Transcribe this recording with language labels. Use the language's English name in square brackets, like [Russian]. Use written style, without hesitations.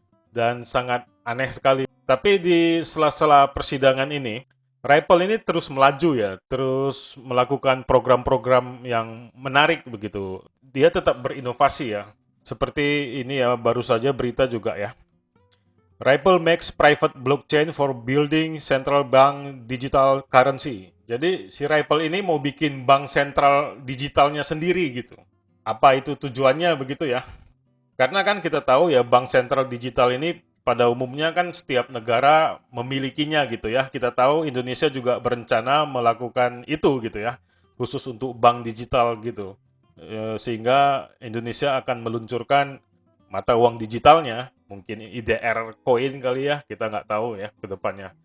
[Indonesian] Dan sangat aneh sekali. Tapi di sela-sela persidangan ini, Ripple ini terus melaju ya, terus melakukan program-program yang menarik begitu. Dia tetap berinovasi ya. Seperti ini ya, baru saja berita juga ya. [English] Ripple makes private blockchain for building central bank digital currency. [Indonesian] Jadi si Ripple ini mau bikin bank sentral digitalnya sendiri gitu. Apa itu tujuannya begitu ya? Karena kan kita tahu ya bank sentral digital ini pada umumnya kan setiap negara memilikinya gitu ya. Kita tahu Indonesia juga berencana melakukan itu gitu ya. Khusus untuk bank digital gitu. Sehingga Indonesia akan meluncurkan mata uang digitalnya, mungkin IDR coin kali ya, kita nggak tahu ya ke depannya.